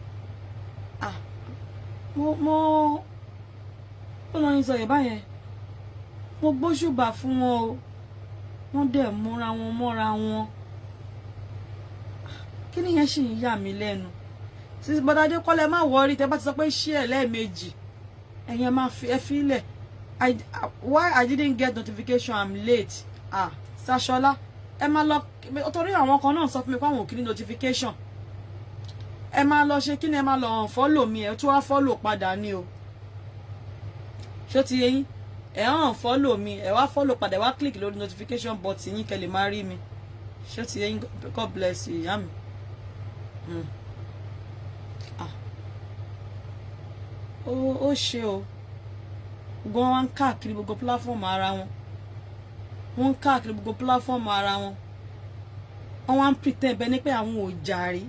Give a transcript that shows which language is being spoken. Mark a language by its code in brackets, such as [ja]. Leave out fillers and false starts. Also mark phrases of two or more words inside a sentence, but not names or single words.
[yo] Mo ó lọ yín sọ Yorùbá yẹn, mo gbóṣùbà fún wọn o, wọ́n dẹ̀ múra wọn mọ́ra wọn. Kí ni yẹn sì ń yà mí lẹ́nu. Sísí Bọ́dádé Kọ́lá má wọrí tẹ́ bá ti sọ pé ṣí ẹ̀ lẹ́ẹ̀mejì ẹ̀yin máa ẹ fi ilẹ̀. [en] Why I didn't get notification I'm late. [yo] Sashola ẹ máa lọ torí àwọn kan náà sọ fún mi pé àwọn ò kí ní notification. Ẹ máa lọ ṣe kí ni ẹ máa lọ unfollow mi ẹ tún wá follow padà ni o. Ṣó ti yé yín? Ẹ unfollow mi ẹ wá follow padà ẹ wá click lórí [en] notification button [yo] yín kẹ́ lè máa rí mi. Ṣó ti yé yín? [en] God bless you [yo] ìyá mi. Ó ṣe o. Gbogbo wọn ń káàkiri gbogbo platform ara wọn. Wọ́n ń káàkiri gbogbo platform ara wọn. Wọ́n wá ń pretend bẹ́ẹ̀ ni pé àwọn ò jàre.